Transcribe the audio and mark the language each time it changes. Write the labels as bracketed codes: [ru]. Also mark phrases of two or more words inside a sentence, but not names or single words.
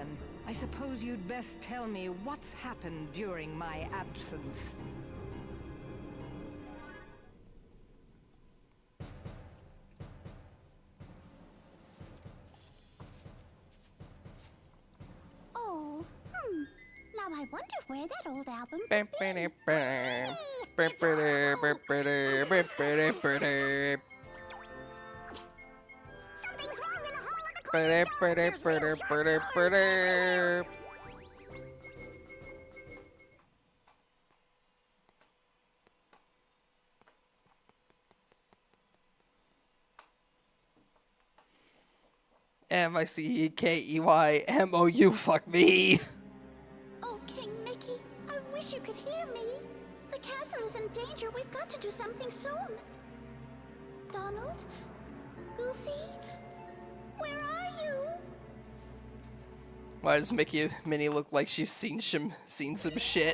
[en] I suppose you'd best tell me what's happened during my absence. Oh, Now I wonder where that old album could Bam, be. bam, bam. Bam, bam, bam, bam, bam, bam, bam. Something's wrong in the hall of the Ba-da, ba-da, ba-da, ba-da, ba-da. M-I-C-E-K-E-Y-M-O-U, fuck me. Oh, King Mickey, I wish you could hear me. The castle is in danger. We've got to do something soon. Donald? Goofy? Where are you? Why does Minnie look like she's seen some shit?